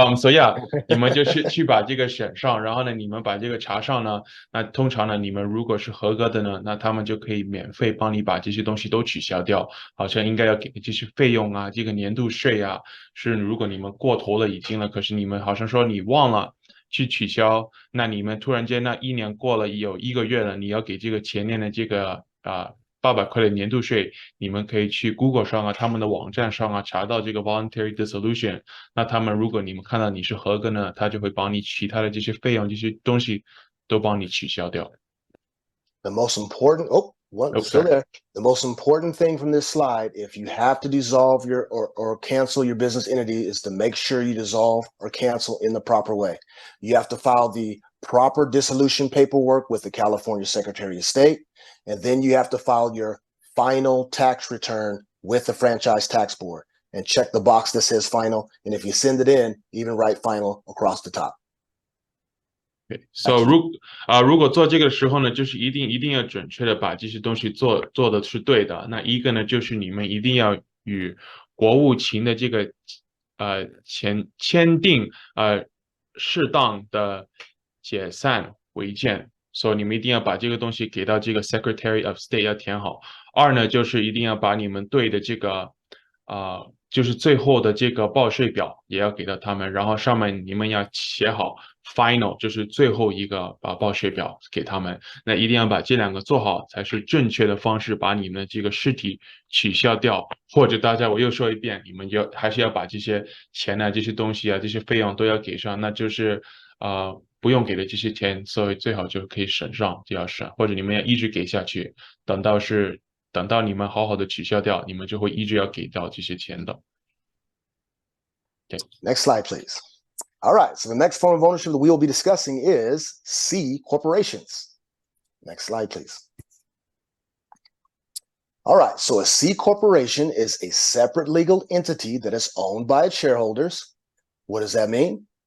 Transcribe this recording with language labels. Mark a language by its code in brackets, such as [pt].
[zh] So yeah, 你们就是去把这个选上，然后呢，你们把这个查上呢，那通常呢，你们如果是合格的呢，那他们就可以免费帮你把这些东西都取消掉，好像应该要给的这些费用啊，这个年度税啊，是如果你们过头了已经了，可是你们好像说你忘了去取消，那你们突然间那一年过了有1个月了，你要给这个前年的这个800块的年度税，你们可以去 Google 上啊，他们的网站上啊查到这个 voluntary dissolution。那他们如果你们看到你是合格呢，他就会帮你其他的这些费用、这些东西都帮你取消掉。 [en] The most important, still there. The most important thing from this slide, if you have to dissolve your or cancel your business entity, is to make sure you dissolve or cancel in the proper way. You have to file the proper dissolution paperwork with the California Secretary of State, and then you have to file your final tax return with the Franchise Tax Board and check the box that says final. And if you send it in, even write final across the top. [zh] So 如果做这个的时候呢，就是一定要准确的把这些东西做的是对的。那一个呢，就是你们一定要与国务卿的这个签订适当的解散违建，所以你们一定要把这个东西给到这个 Secretary of State 要填好。二呢，就是一定要把你们对的这个就是最后的这个报税表也要给到他们，然后上面你们要写好 final，就是最后一个报税表给他们。那一定要把这2个做好，才是正确的方式把你们的这个实体取消掉。或者大家我又说一遍，你们还是要把这些钱啊、这些东西啊、这些费用都要给上，那就是不用给的这些钱，所以最好就可以省上，就要省，或者你们要一直给下去，等到你们好好的取消掉，你们就会一直要给到这些钱的。 [en] Okay. Next slide, please. All right, so the next form of ownership that we will be discussing is C corporations. Next slide, please. All right, so a C corporation is a separate legal entity that is owned by its shareholders. What does that mean?